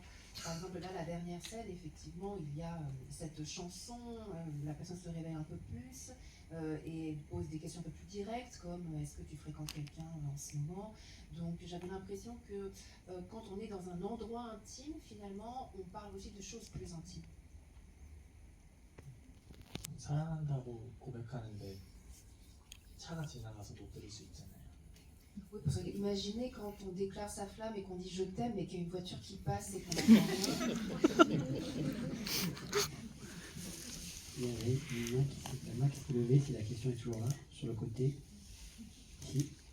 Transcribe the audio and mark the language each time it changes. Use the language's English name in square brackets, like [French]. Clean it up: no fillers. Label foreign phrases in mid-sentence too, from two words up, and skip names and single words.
[French] Par exemple, là, la dernière scène, effectivement, il y a cette chanson, la personne se réveille un peu plus et pose des questions un peu plus directes, comme est-ce que tu fréquentes quelqu'un en ce moment? Donc, j'avais l'impression que quand on est dans un endroit intime, finalement, on parle aussi de choses plus intimes. [Korean] 사랑한다고 고백하는데 차가 지나가서 못 들을 수 있잖아요. [French] Oui, parce que imaginez quand on déclare sa flamme et qu'on dit je t'aime et qu'il y a une voiture qui passe et qu'on entend rien. Il y avait une main qui s'est levée, si la question est toujours là, sur le côté. Si.